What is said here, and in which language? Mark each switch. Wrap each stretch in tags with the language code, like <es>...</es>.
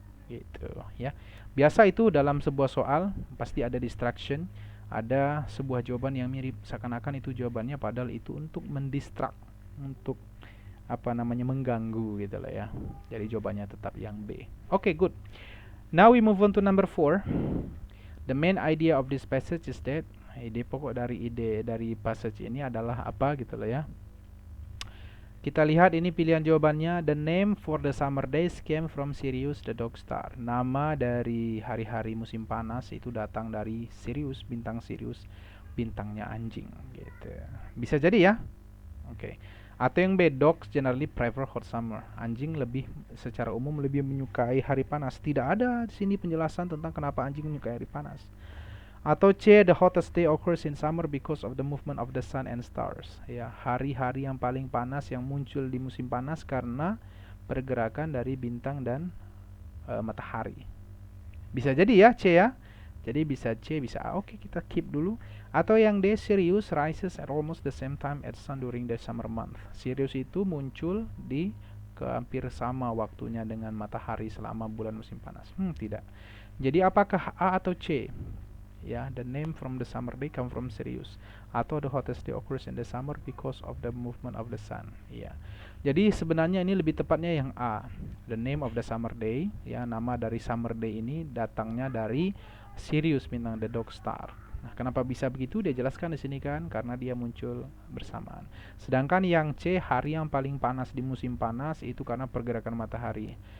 <id>Gitu ya. Biasa itu dalam sebuah soal pasti ada distraction, ada sebuah jawaban yang mirip seakan-akan itu jawabannya, padahal itu untuk mendistract, untuk mengganggu gitu lah ya. Jadi jawabannya tetap yang B.</id> <en>Okay, good. Now we move on to number 4. The main idea of this passage is that</en> <id>ide pokok dari passage ini adalah apa gitu loh ya. Kita lihat ini pilihan jawabannya.</id> <en>The name for the summer days came from Sirius the dog star.</en> <id>Nama dari hari-hari musim panas itu datang dari Sirius, bintang Sirius, bintangnya anjing gitu. Bisa jadi ya. Oke. Atau yang B,</id> <en>dogs generally prefer hot summer.</en> <id>Anjing secara umum lebih menyukai hari panas. Tidak ada di sini penjelasan tentang kenapa anjing menyukai hari panas. Atau C,</id> <en>the hottest day occurs in summer because of the movement of the sun and stars.</en> <id>Ya, hari-hari yang paling panas yang muncul di musim panas karena pergerakan dari bintang dan matahari. Bisa jadi ya C ya. Jadi bisa C, bisa A. Oke, kita keep dulu. Atau yang D,</id> <en>Sirius rises at almost the same time as sun during the summer month.</en> <id>Sirius itu muncul di hampir sama waktunya dengan matahari selama bulan musim panas. Tidak. Jadi apakah A atau C? Ya,</id> <en>the name from the summer day come from Sirius.</en> <id>Atau</id> <en>the hottest day occurs in the summer because of the movement of the sun.</en> <id>Ya. Jadi sebenarnya ini lebih tepatnya yang A.</id> <en>The name of the summer day,</en> <id>ya, nama dari summer day ini datangnya dari Sirius, bintang</id> <en>the dog star.</en> <id>Nah, kenapa bisa begitu? Dia jelaskan di sini kan, karena dia muncul bersamaan. Sedangkan yang C, hari yang paling panas di musim panas itu karena pergerakan matahari.</id>